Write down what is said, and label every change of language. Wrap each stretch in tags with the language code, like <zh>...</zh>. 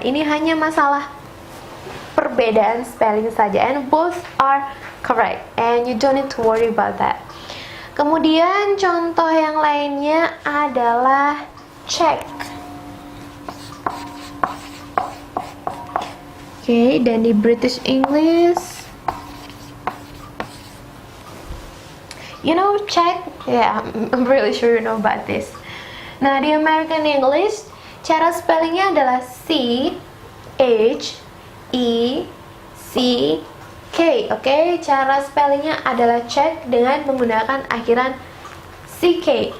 <en>Ini hanya masalah perbedaan spelling saja, and both are correct, and you don't need to worry about that.</en> <id>Kemudian contoh yang lainnya adalah check. Oke, dan di British English, you know, check.</id> <en>Yeah, I'm really sure you know about this.</en> <id>Nah, di American English, cara spellingnya adalah C H E C K. Oke, cara spellingnya adalah check dengan menggunakan akhiran CK.</id>